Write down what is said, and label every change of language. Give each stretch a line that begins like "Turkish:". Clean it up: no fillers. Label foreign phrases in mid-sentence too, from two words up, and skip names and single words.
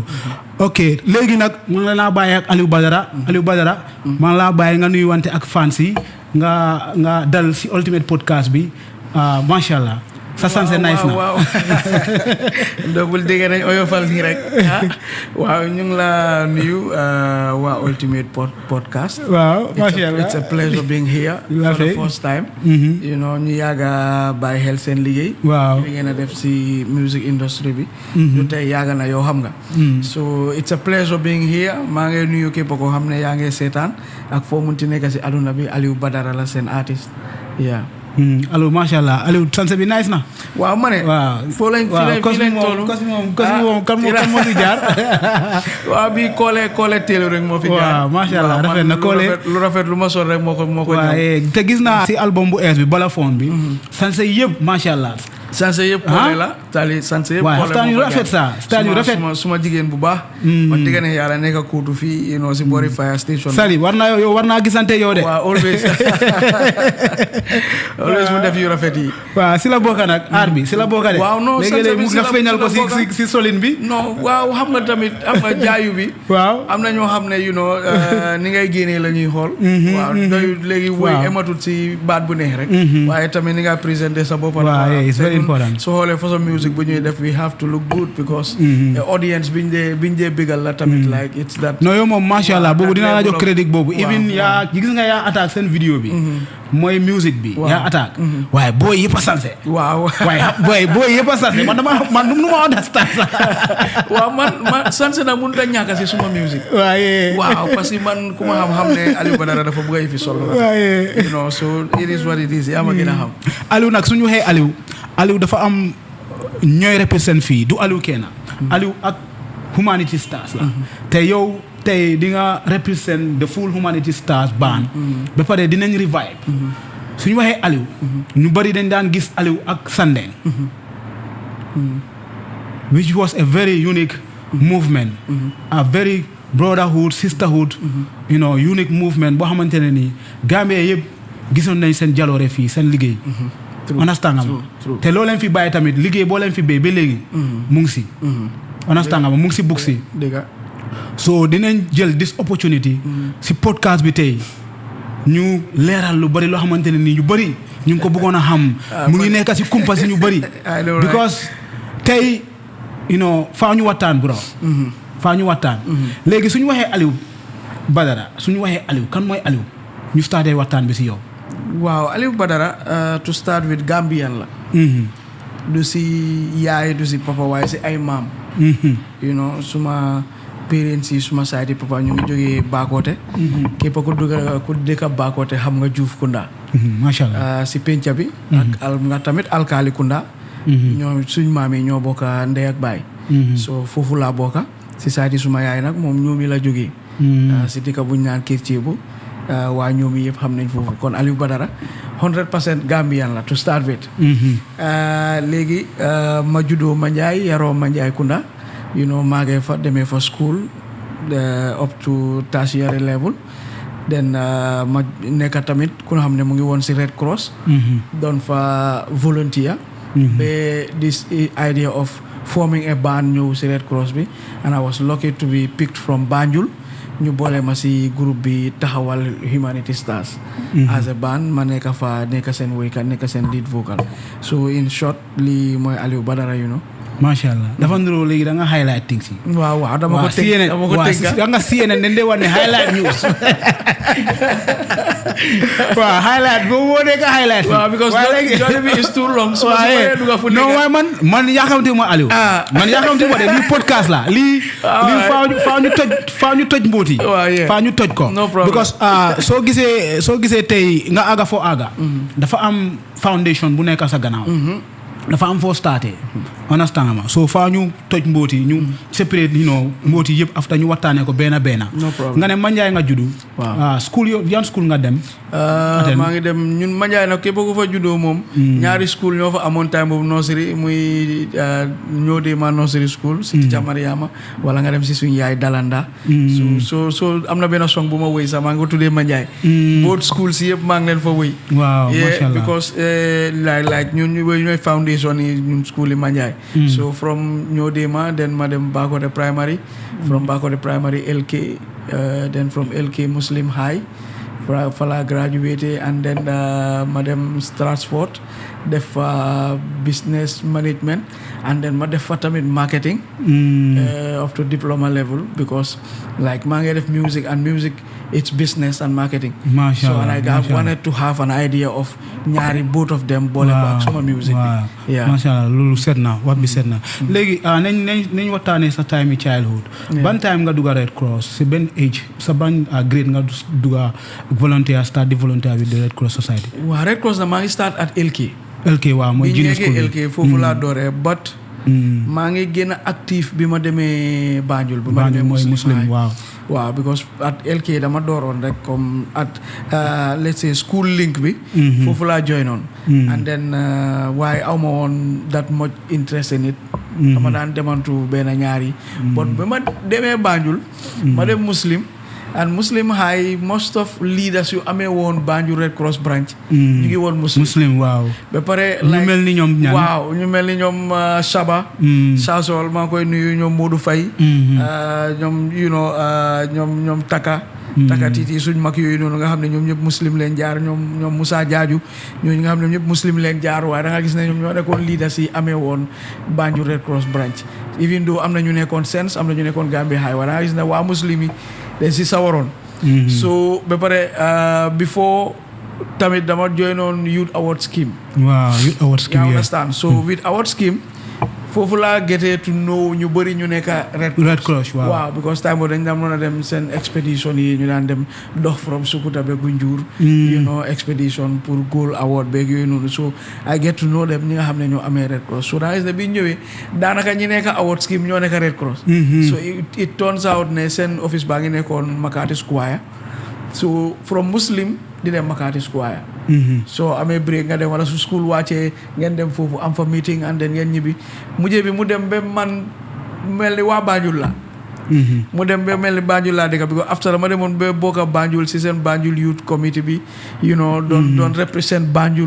Wolof: ok léegi nag man la naa bàyyi ak Alieu Badara man laa bàyyi nga nuyu wante ak fans yi nga dal si Ultimate Podcast bi
Arabic: macha allah.
Wolof: sa sanse nice na waaw double dégg nañ oyofal nii rek waaw ñu ngi la nuyu waa Ultimate Podcast.
Arabic: waaw macha allah
English: it's a pleasure being here for the first time. you know
Wolof: ñu yàgga bàyyi xel seen liggéey. waaw li ngeen a def si music industry bi. ñu tey yàgga na yow xam nga.
English: so it's a pleasure being here
Wolof: maa ngi nuyu képp koo xam ne yaa ngi seetaan ak foo munti nekk si aduna bi Alieu Badara la seen artiste yeah. Alieu
Arabic: macha allah
Wolof: Alieu sanse bi nice na. waaw ma ne. waaw foo lañ toll kos moom kan moo fi jaar. waaw bi koole teelu rek moo fi jaar. waaw
Arabic: macha allah
Wolof: rafet na koole lu rafet lu ma sol rek moo ko waaye te gis naa si album bu ees bi Balaphone bi. sanse yëpp
Arabic: macha allah.
Wolof: sanse yëpp koole la tali sanse yëpp koole moo yu rafet sa style yu rafet suma jigéen bu baax. ma digga ne yàlla nekk kuutu fii
English: you know
Wolof: si boori
English: fire station.
Wolof: Sali war naa gisante yow de. waaw always mu def yu rafet yi. waaw si la bokk nag aar bi si la bokk de. waaw non léegi mu nga feeñal ko si solin bi. non waaw xam nga tamit am nga jaayu bi. waaw am na ñoo xam ne
English: you know
Wolof: ni ngay génnee la ñuy xool. waaw doy léegi woy ematut si baat bu neex rek. waaye tamit ni nga présenté sa bopp.
English: waaw it's very important. so
Wolof: xoolee façon
English: music
Wolof: bu ñuy def
English: we have to look good because the audience
Wolof: biñ dee bégal la tamit
English: like it's that.
Wolof: non yow moom
Arabic: macha allah
Wolof: boobu dinaa la jox crédit boobu. even yaa gis nga yaa attaque seen vidéo bi. mooy music bi. yaa attaque. waaye booy yëpp a sanse. waaw waaye booy yëpp a sanse man nu ma understand sax. waaw man sanse nag mënut a ñàkk si suma music. waaw parce que man ku ma xam ne Alieu Badara dafa bëgg a yëfi solo. waaye
English: you know so it is what it is
Wolof: yaa ma gën a xam. Alieu nag suñu waxee Alieu dafa am ñooy represent fii du Alieu kenn. Alieu ak Humanity Stars la. te yow tey di nga represent
English: the full Humanity Stars band.
Wolof: ba pare dinañ revive. suñu waxee Alieu. ñu bari dañ daan gis Alieu ak Sandeng.
English: which was a very unique movement. a very brotherhood sisterhood. you know unique movement
Wolof: boo xamante ne nii Gambia yëpp gisoon nañ seen jaloore fii seen liggéey. understand nga ma te loo leen fi bàyyi tamit liggéey boo leen fi béy ba léegi mu ngi si understand nga ma mu ngi si bugg si so dinañ jël
English: this opportunity
Wolof: si podcast bi tey ñu leeral lu bëri loo xamante ne nii ñu bëri ñu ngi ko bëggoon a xam mu ngi nekk si kumpa si ñu bëri because tey
English: you know
Wolof: faa ñu waxtaan bro faa ñu waxtaan léegi suñu waxee Alieu Badara suñu waxee Alieu kan mooy Alieu ñu starté waxtaan bi si yow. waaw Alieu Badara
English: to start with
Wolof: Gambian la. du si yaay du si papa waaye si ay maam.
English: you know
Wolof: suma parents yi suma side papa ñu ngi jógee Bakoteh. képp ku dëkk Bakoteh xam nga Juuf Kunda.
Arabic: macha allah
Wolof: si penca bi. ak nga tamit Alkali Kunda. ñoom suñ maam yi ñoo bokk ndey ak baay. so foofu laa bokka si side suma yaay nag moom ñoomi la jógee. si dëkk buñ naan Kër Ceebu. waa ñoom yi yëpp xam nañ foofu kon Alieu Badara 100% Gambian la
English: to start with.
Wolof: léegi ma juddoo Manjai yaroo Manjai Kunda
English: you know
Wolof: maagee fa demee fa school
English: up to tertiary level
Wolof: then ma nekk tamit ku nga xam ne mu ngi woon si Red Cross. doon fa volunteer.
English: ba this idea of forming a band
Wolof: ñëw si
English: Red Cross bi and I was lucky to be picked from Banjul.
Wolof: ñu boole ma si groupe bi taxawal Humanity Stars.
English: as a band
Wolof: ma nekk fa nekk seen woykat nekk seen
English: lead vocal so in short
Wolof: lii mooy Alieu Badara
English: you know.
Arabic: macha allah
Wolof: dafa niroo léegi da nga
English: highlight things
Wolof: yi. waaw dama ko teg da nga CNN dañ dee wax ne
English: highlight news.
Wolof: waaw highlight boobu moo nekk highlight.
English: waaw because journey bi is too long. so
Wolof: waaye non waaye man yaakamte ma Alieu. man yaakamte ma de lii podcast la lii faaw ñu toj mbooti. faaw ñu toj ko.
English: no problem
Wolof: because soo gisee tey nga aga. dafa am foundation bu nekk sa gannaaw. dafa am foo starté. understand ma
English: so far
Wolof: ñu toj mbooti ñu separate mbooti yëpp after ñu waxtaanee ko benn
English: no problem
Wolof: nga ne Manjai nga juddu school yan school nga dem maa ngi dem ñun Manjai nag képp ku fa juddoo moom ñaari school ñoo fa amoon time boobu nursery muy ñoo dee ma
English: nursery school
Wolof: si Teacher Mariama wala nga dem si suñu yaay Dalanda so am na benn song bu ma wëy sax maa ngi ko tuddee Manjai both school si yëpp maa ngi leen fa wëy
Arabic: waaw mashallah
English: because like
Wolof: ñun ñooy
English: foundation
Wolof: yi ñun
English: school yi Manjai so from Nyodema then madam Bakode Primary from Bakode Primary LK then from LK Muslim High Fala graduated and then madam Stratford def business management and then madam Fatamid marketing up to diploma level because like
Wolof: maa ngi def
English: music and music it's business and marketing so and I wanted to have an idea of ñaari both of them
Wolof: boole ko ak suma
English: music bi
Wolof: mashallah loolu set na wax bi set na léegi nañ waxtaanee sa time childhood ban time nga dugga Red Cross si benn age sa ban grade nga dugga volunteer start di
English: volunteer with the Red Cross Society
Wolof: waaw Red Cross na maa ngi
English: start at LK
Wolof: waaw mooy junior school bi LK foofu laa dooree but maa ngi gën a actif bi ma demee Banjul bi ma demee Muslim waaw
English: because at LK
Wolof: dama dooroon rek comme
English: at let's say school link
Wolof: bi foofu laa
English: join on and then
Wolof: waaye aw ma woon
English: that much interest in it
Wolof: dama daan demantu benn ñaari but bi ma demee Banjul ma dem Muslim and Muslim High
English: most of leaders
Wolof: yu amee woon Banjul Red Cross branch ñu ngi woon Muslim waaw ba pare ñu mel ni ñoom ñaan waaw ñu mel ni ñoom Saba Sasol maa koy nuyu ñoom Modou Faye ñoom ñoom Taka Titi suñ mag yooyu noonu nga xam ne ñoom ñëpp Muslim leen jaar ñoom Moussa Diadio ñooñu nga xam ne ñëpp Muslim leen jaar waaye da nga gis ne ñoom ñoo nekkoon leaders yi amee woon Banjul Red Cross branch
English: even though
Wolof: am na ñu nekkoon Sense am na ñu nekkoon Gambia High waaye da nga gis ne waa Muslim yi dañ si sawaroon so ba pare before tamit dama join on Youth Award Scheme
English: Youth Award Scheme you understand so with Award Scheme
Wolof: foofu laa getee
English: to know
Wolof: ñu bëri ñu nekk Red Cross waaw because time boobu dañ daan mën a dem seen expedition yi ñu daan dem dox
English: from Sukuta
Wolof: ba Gunjur expedition pour Gold Award beeg yooyu noonu
English: so I get to know them
Wolof: ñi nga xam ne ñoo amee Red Cross so daa gis ne bi ñëwee daanaka ñi nekk Award Scheme ñoo nekk Red Cross
English: so it turns out
Wolof: ne seen office baa ngi nekkoon Makati Square so from Muslim di dem Makati Square so amee break nga dem wala su school wàccee ngeen dem foofu am fa meeting
English: and then
Wolof: ngeen ñibbi mujjee bi mu dem ba man mel ni waa Banjul la mu dem ba mel ni Banjul laa dëkk because after ma demoon ba bokk Banjul si seen Banjul Youth Committee bi doon represent Banjul